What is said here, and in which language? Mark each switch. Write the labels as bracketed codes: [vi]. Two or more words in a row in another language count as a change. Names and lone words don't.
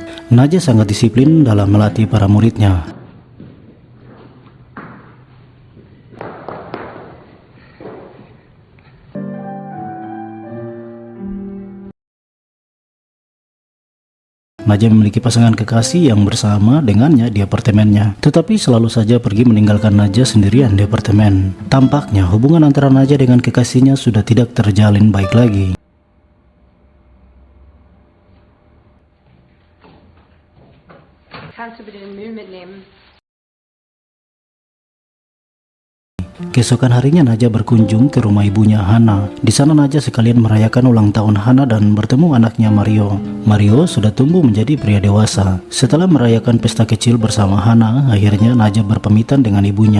[id] Naja sangat disiplin dalam melatih para muridnya. Naja memiliki pasangan kekasih yang bersama dengannya di apartemennya, tetapi selalu saja pergi meninggalkan Naja sendirian di apartemen. Tampaknya hubungan antara Naja dengan kekasihnya sudah tidak terjalin baik lagi. [de] Kannst du bitte den Müll mitnehmen? [id] Keesokan harinya Naja berkunjung ke rumah ibunya Hana. Di sana Naja sekalian merayakan ulang tahun Hana dan bertemu anaknya Mario. Mario sudah tumbuh menjadi pria dewasa. Setelah merayakan pesta kecil bersama Hana, akhirnya Naja berpamitan dengan ibunya.